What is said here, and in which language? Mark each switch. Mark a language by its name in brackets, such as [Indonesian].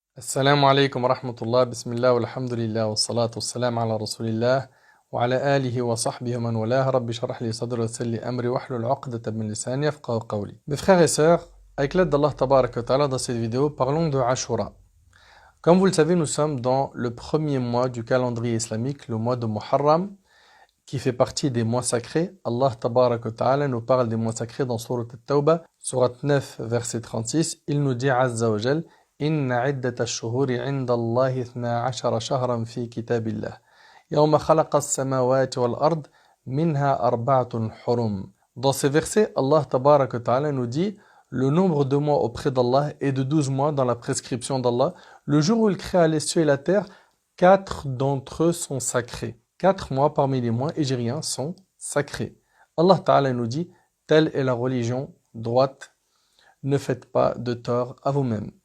[Arabic] السلام عليكم ورحمة الله بسم الله والحمد لله والصلاة والسلام على رسول الله وعلى آله وصحبه ومن والاه رب اشرح لي صدري ويسر لي أمري واحلل عقدة من لساني يفقهوا قولي. [French] Mes frères et sœurs, avec l'aide d'Allah Tabarak wa Ta'ala dans cette vidéo, parlons de Ashura. Comme vous le savez, nous sommes dans le premier mois du calendrier islamique, le mois de Muharram, qui fait partie des mois sacrés. Allah Tabarak wa Ta'ala nous parle des mois sacrés dans Surat At-Tawbah, Surat 9, verset 36. Il nous dit Azza wa Jal [Arabic] إن عدة الشهور عند الله 12 شهرا في كتاب الله يوم خلق السماوات والأرض منها أربعة حرم. [French] Dans ces versets, Allah Tabarak wa Ta'ala nous dit le nombre de mois auprès d'Allah est de 12 mois dans la prescription d'Allah. Le jour où il créa les cieux et la terre, 4 d'entre eux sont sacrés. 4 mois parmi les mois égériens sont sacrés. Allah Ta'ala nous dit telle est la religion droite, ne faites pas de tort à vous-même.